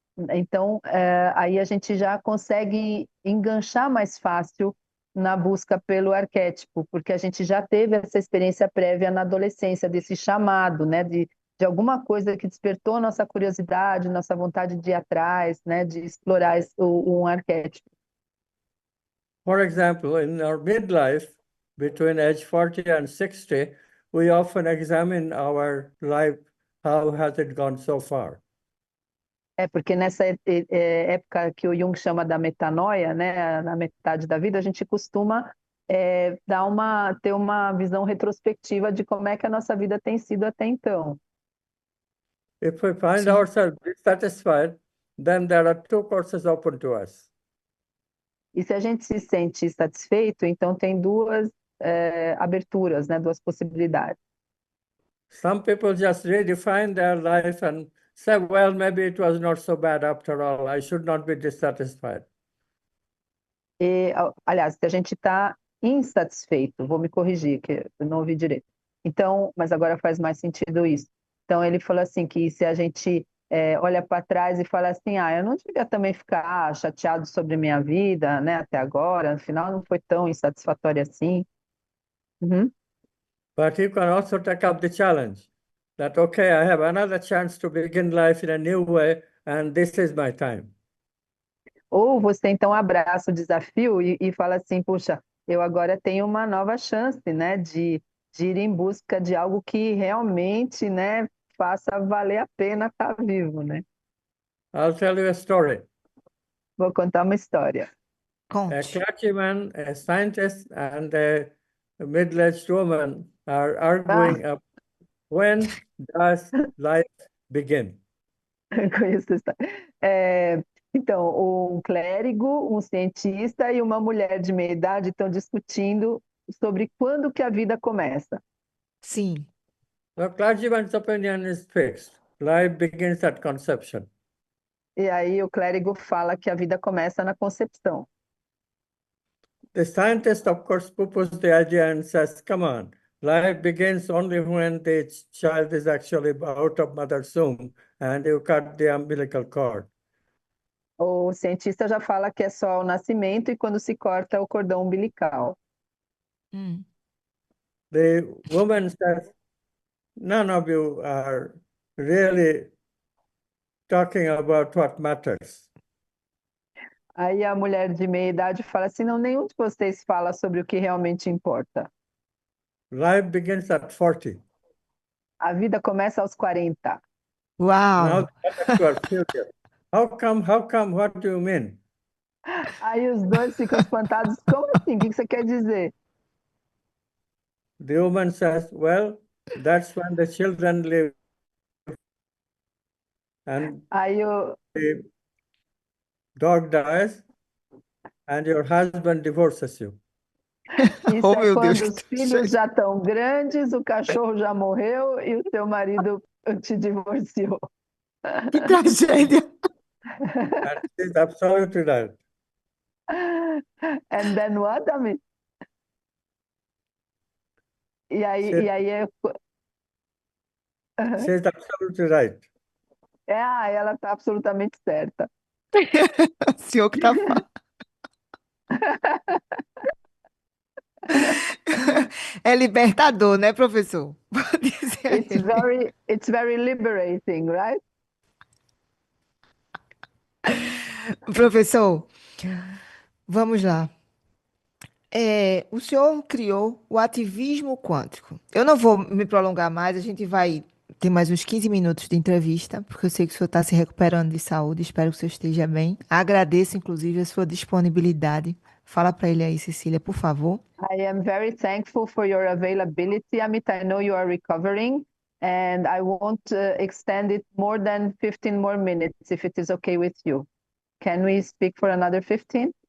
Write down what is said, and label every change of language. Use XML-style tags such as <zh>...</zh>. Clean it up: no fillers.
<pt>Então, aí a gente já consegue enganchar mais fácil na busca pelo arquétipo, porque a gente já teve essa experiência prévia na adolescência, desse chamado, né, de alguma coisa que despertou nossa curiosidade, nossa vontade de ir atrás, né, de explorar um arquétipo.</pt> <en>For example, in our midlife, between age 40 and 60, we often examine our life, how has it gone so far?</en> <pt>Porque nessa época que o Jung chama da metanoia, né, na metade da vida, a gente costuma ter uma visão retrospectiva de como é que a nossa vida tem sido até então.</pt> <en>If we find</en> <pt>Sim.</pt> <en>ourselves dissatisfied, then there are two courses open to us.</en> <pt>E se a gente se sente satisfeito, então tem duas aberturas, né, duas possibilidades.</pt> <en>Some people just redefine their life and say, well, maybe it was not so bad after all. I should not be dissatisfied.</en> <pt>Aliás, se a gente está insatisfeito, vou me corrigir, que eu não ouvi direito. Então, mas agora faz mais sentido isso. Então, ele falou assim, que se a gente olha para trás e fala assim, eu não devia também ficar chateado sobre minha vida, né, até agora, afinal não foi tão insatisfatório assim. Uhum.</pt> <en>But you can also take up the challenge that, okay, I have another chance to begin life in a new way, and this is my time.</en> <pt>Ou você então abraça o desafio e fala assim, puxa, eu agora tenho uma nova chance, né, de ir em busca de algo que realmente, né, faça valer a pena estar vivo, né?</pt> <en>I'll tell you a story.</en> <pt>Vou contar uma história.</pt> <en>A</en> <pt>Conte.</pt> <en>clergyman, a scientist, and a middle-aged woman are Ah, arguing about when does life begin?</en> <pt>conheço essa história. Então, um clérigo, um cientista e uma mulher de meia idade estão discutindo sobre quando que a vida começa. Sim.</pt> <en>The clergyman's opinion is fixed. Life begins at conception.</en> <pt>E aí o clérigo fala que a vida começa na concepção.</pt> <en>The scientist, of course, poo-poos the idea and says, come on, life begins only when the child is actually out of mother's womb and you cut the umbilical cord.</en> <pt>O cientista já fala que é só o nascimento e quando se corta o cordão umbilical. Hum.</pt> <en>The woman says, none of you are really talking about what matters.</en> <pt>Aí a mulher de meia idade fala assim: não, nenhum de vocês fala sobre o que realmente importa.</pt> <en>Life begins at 40.</en> <pt>A vida começa aos 40.</pt> <en>Now Uau! the other two are furious. How come? How come? What do you mean?</en> <pt>Aí os dois ficam espantados. Como assim? O que você quer dizer?</pt> <en>The woman says, well, that's when the children live and</en> <pt>Aí o,</pt> <en>the dog dies and your husband divorces you.</en> <pt>isso Oh, é meu Deus, quando que os filhos já estão grandes, o cachorro já morreu e o seu marido te divorciou. que tragédia!</pt> <en>And she's absolutely right. And then what, Ami?</en> <pt>E aí,</pt> <en>She,</en> <pt>e aí é,</pt> <en>she's absolutely right.</en> <pt>ela está absolutamente certa. O senhor que tá falando. É libertador, né, professor? Vou dizer a ele.</pt> <en>It's very liberating, right?</en> <pt>Professor, vamos lá. O senhor criou o ativismo quântico. Eu não vou me prolongar mais, a gente vai ter mais uns 15 minutos de entrevista, porque eu sei que o senhor está se recuperando de saúde, espero que o senhor esteja bem. Agradeço, inclusive, a sua disponibilidade. Fala para ele aí, Cecília, por favor.</pt> <en>I am very thankful for your availability, Amit. I know you are recovering, and I won't extend it more than 15 more minutes, if it is okay with you. Can we speak for another 15?</en>